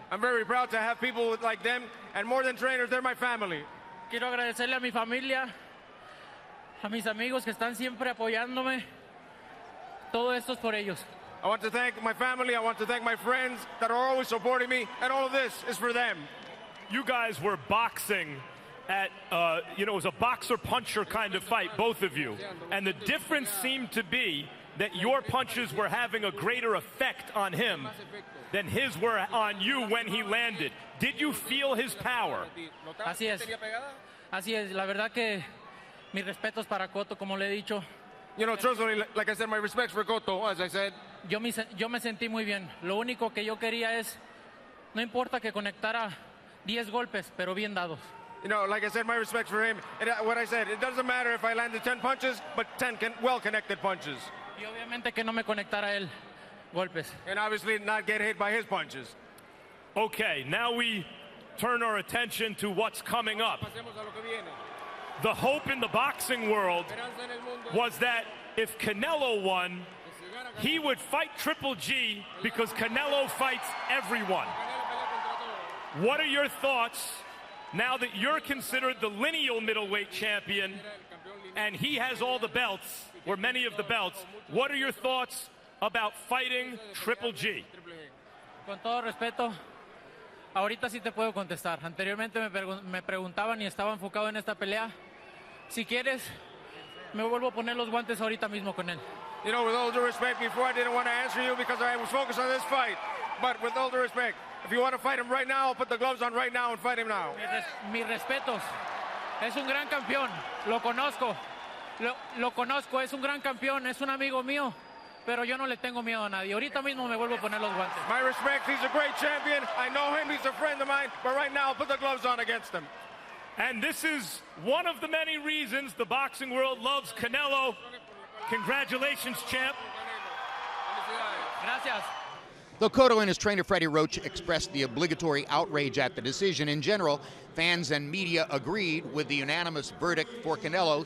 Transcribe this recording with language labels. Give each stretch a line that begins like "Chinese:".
English: I'm very proud to have people like them, and more than trainers, they're my family.
Spanish: Quiero agradecerle a mi familia, a mis amigos que están siempre apoyándome. Todo esto es por ellos.
English: I want to thank my family, I want to thank my friends that are always supporting me, and all of this is for them. You guys were boxing at, it was a boxer-puncher kind of fight, both of you. And the difference seemed to be that your punches were having a greater effect on him than his were on you when he landed. Did you feel his power?
Spanish: Así es. La verdad que mis respetos para Cotto, como le he dicho.
English: You know, truthfully, like I said, my respects for Cotto, as I said.
Spanish: Yo me sentí muy bien. Lo único que yo quería es, no importa que conectara 10 golpes, pero bien dados.
English: You know, like I said, my respect for him. What I said, it doesn't matter if I landed 10 punches, but 10 well-connected punches.
Spanish: Y obviamente que no me conectara él golpes.
English: And obviously not get hit by his punches. Okay, now we turn our attention to what's coming up. The hope in the boxing world was that if Canelo won, he would fight Triple G because Canelo fights everyone. What are your thoughts now that you're considered the lineal middleweight champion and he has all the belts, or many of the belts? What are your thoughts about fighting Triple G?
Spanish: Con todo respeto, ahorita sí te puedo contestar. Anteriormente me preguntaban y estaba enfocado en esta pelea. Si quieres, me vuelvo a poner los guantes ahorita mismo con él.
English: You know, with all due respect, before I didn't want to answer you because I was focused on this fight. But with all due respect, if you want to fight him right now, I'll put the gloves on right now and fight him now.
Spanish: Mis respetos. Es un gran campeón. Lo conozco. Lo conozco. Es un gran campeón. Es un amigo mío. Pero yo no le tengo miedo a nadie. Ahorita mismo me vuelvo a poner los guantes.
English: My respect. He's a great champion. I know him. He's a friend of mine. But right now, I'll put the gloves on against him. And this is one of the many reasons the boxing world loves Canelo. Congratulations, champ.
Spanish: Gracias.
English: Though Cotto and his trainer Freddie Roach expressed the obligatory outrage at the decision, in general, fans and media agreed with the unanimous verdict for Canelo.